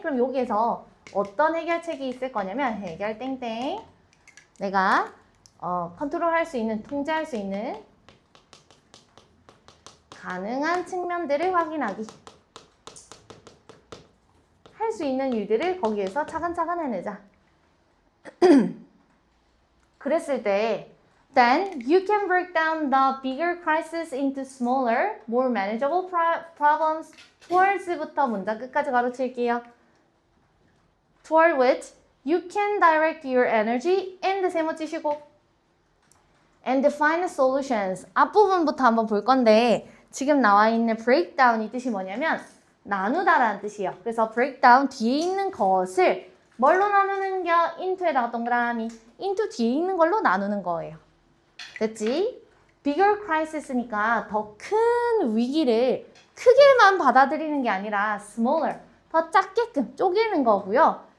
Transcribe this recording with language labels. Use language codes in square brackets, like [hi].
[ko] 그럼 여기에서 어떤 해결책이 있을 거냐면 해결 땡땡 내가 컨트롤할 수 있는 통제할 수 있는 가능한 측면들을 확인하기 할 수 있는 일들을 거기에서 차근차근 해내자. 그랬을 때 [en] Then you can break down the bigger crisis into smaller, more manageable problems towards [ko] 부터 문장 끝까지 가로칠게요. [en] Toward which you can direct your energy and [ko] 세모 치시고 [en] and find solutions. [ko] 앞부분부터 한번 볼 건데 지금 나와 있는 breakdown이 뜻이 뭐냐면 나누다라는 뜻이에요. 그래서 breakdown 뒤에 있는 것을 뭘로 나누는 게 into에다가 동그라미 into 뒤에 있는 걸로 나누는 거예요. 됐지? bigger crisis니까 더 큰 위기를 크게만 받아들이는 게 아니라 smaller, 더 작게끔 쪼개는 거고요.